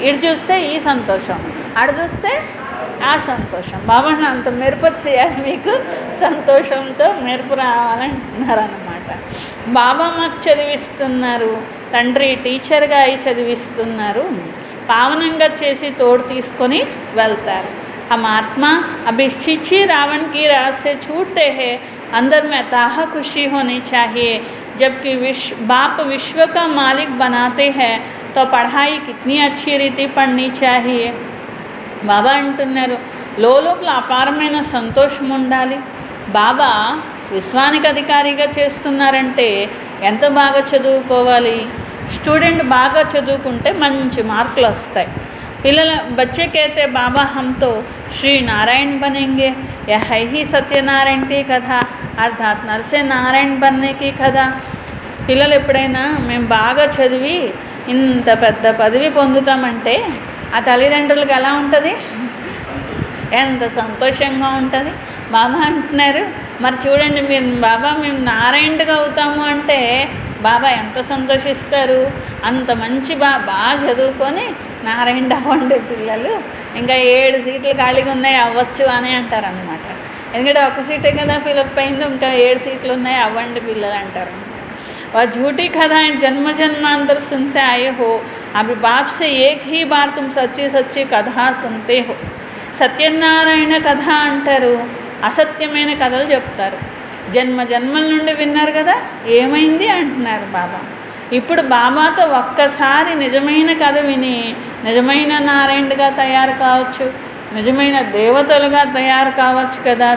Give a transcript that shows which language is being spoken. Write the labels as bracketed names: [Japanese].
[Telugu] ఇటు చూస్తే ఈ సంతోషం, అటు చూస్తే ఆ సంతోషం. బాబా అంత మెరుపు చేయాలి, మీకు సంతోషంతో మెరుపు రావాలంటున్నారన్నమాట. బాబా మాకు చదివిస్తున్నారు, తండ్రి టీచర్గా అయి చదివిస్తున్నారు, పావనంగా చేసి తోడు తీసుకొని వెళ్తారు. [Hindi] हम आत्मा अभी छिछी रावण की रात से छूटते हैं, अंदर में अथाह खुशी होनी चाहिए। जबकि बाप विश्व का मालिक बनाते हैं तो पढ़ाई कितनी अच्छी रीति पढ़नी चाहिए। [Telugu] బాబా అంటున్నారు లోపల అపారమైన సంతోషం ఉండాలి. బాబా విశ్వానికి అధికారిగా చేస్తున్నారంటే ఎంత బాగా చదువుకోవాలి. స్టూడెంట్ బాగా చదువుకుంటే మంచి మార్కులు వస్తాయి. [Hindi] बच्चे कहते बाबा हम तो श्री नारायण बनेंगे, यह है ही सत्यनारायण की कथा, अर्थात नरसे नारायण बनने की कथा. [Telugu] పిల్లలు ఎప్పుడైనా మేము బాగా చదివి ఇంత పెద్ద పదవి పొందుతామంటే ఆ తల్లిదండ్రులకు ఎలా ఉంటుంది, ఎంత సంతోషంగా ఉంటుంది. బాబా అంటున్నారు మరి చూడండి మీరు బాబా మేము నారాయణుడిగా అవుతాము అంటే బాబా ఎంత సంతోషిస్తారు. అంత మంచి బాగా చదువుకొని నారాయణ అవ్వండి పిల్లలు, ఇంకా 7 సీట్లు ఖాళీగా ఉన్నాయి అవ్వచ్చు అని అంటారనమాట. ఎందుకంటే ఒక సీటే కదా ఫిలప్ అయింది, ఇంకా 7 సీట్లు ఉన్నాయి అవ్వండి పిల్లలు అంటారు. [Hindi] वह झूठी कथाएं जन्म जन्मांतर सुनते आए हो, अभी बाप से एक ही बार तुम सच्ची सच्ची कथा सुनते हो. [Telugu] సత్యనారాయణ కథ అంటారు, అసత్యమైన కథలు చెప్తారు. జన్మ జన్మల నుండి విన్నారు కదా, ఏమైంది అంటున్నారు బాబా. ఇప్పుడు బాబాతో ఒక్కసారి నిజమైన కథ విని నిజమైన నారాయణుడిగా తయారు కావచ్చు, నిజమైన దేవతలుగా తయారు కావచ్చు కదా.